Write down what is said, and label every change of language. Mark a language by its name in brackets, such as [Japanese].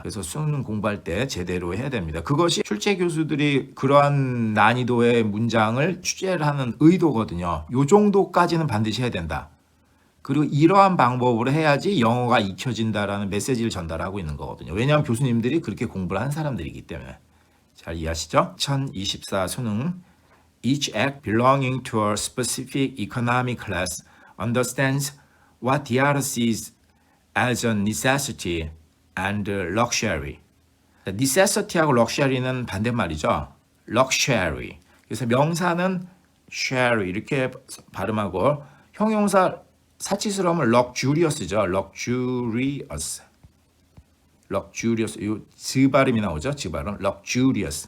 [Korean] 그래서 수능 공부할 때 제대로 해야 됩니다. 그것이 출제 교수들이 그러한 난이도의 문장을 취재를 하는 의도거든요. 요 정도까지는 반드시 해야 된다. 그리고 이러한 방법으로 해야지 영어가 익혀진다라는 메시지를 전달하고 있는 거거든요. 왜냐하면 교수님들이 그렇게 공부를 한 사람들이기 때문에. 잘 이해하시죠? [English] 2024 수능 Each act belonging to a specific economic class understands what the other sees as a necessity and luxury. [Korean] necessity하고 luxury는 반대말이죠. [English] luxury. [Korean] 그래서 명사는 share 이렇게 발음하고 형용사 사치스러움은 luxurious죠. [English] luxurious. luxurious. [Korean] 이 즈 발음이 나오죠. 즈 발음. luxurious.